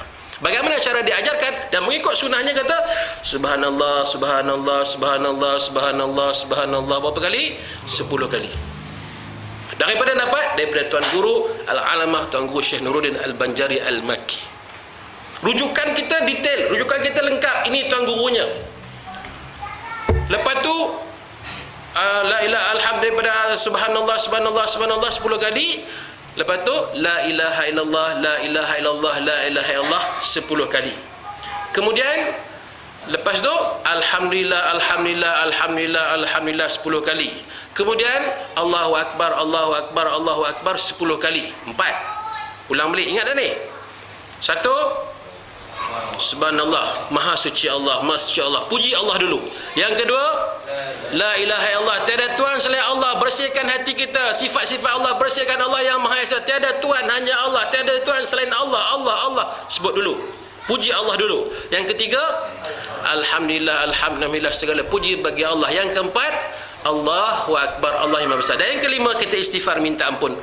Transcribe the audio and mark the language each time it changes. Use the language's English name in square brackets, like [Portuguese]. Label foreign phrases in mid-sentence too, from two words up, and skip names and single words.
[Malay] Bagaimana cara diajarkan dan mengikut sunnahnya, kata [Arabic] سبحان الله، سبحان الله، سبحان الله، سبحان الله، سبحان الله [Malay] berapa kali? 10 kali. Daripada Tuan Guru Al-Alamah Tuan Guru Syekh Nuruddin Al-Banjari Al-Makki. Rujukan kita detail, rujukan kita lengkap. Ini Tuan Gurunya. Lepas tu [Arabic] لا إله إلا الله [Malay] daripada [Arabic] سبحان الله، سبحان الله، سبحان الله [Malay] 10 kali. Lepas tu [Arabic] لا إله إلا الله، لا إله إلا الله، لا إله إلا الله [Malay] 10 kali. Kemudian lepas tu [Arabic] الحمد لله، الحمد لله، الحمد لله، الحمد لله [Malay] 10 kali. Kemudian [Arabic] الله أكبر، الله أكبر، الله أكبر [Malay] 10 kali. 4. Ulang balik, ingat tak ni? 1, subhanallah, maha suci Allah, maha suci Allah, puji Allah dulu. Yang kedua, [Arabic] لا إله إلا الله, [Malay] tiada Tuhan selain Allah, bersihkan hati kita, sifat-sifat Allah, bersihkan Allah yang maha esa, tiada Tuhan, hanya Allah, tiada Tuhan selain Allah, Allah, Allah, sebut dulu, puji Allah dulu. Yang ketiga, [Arabic] الحمد لله، الحمد لله, [Malay] segala puji bagi Allah. Yang keempat, [Arabic] الله أكبر, [Malay] Allah yang Maha Besar. Dan yang kelima, kita istighfar, minta ampun.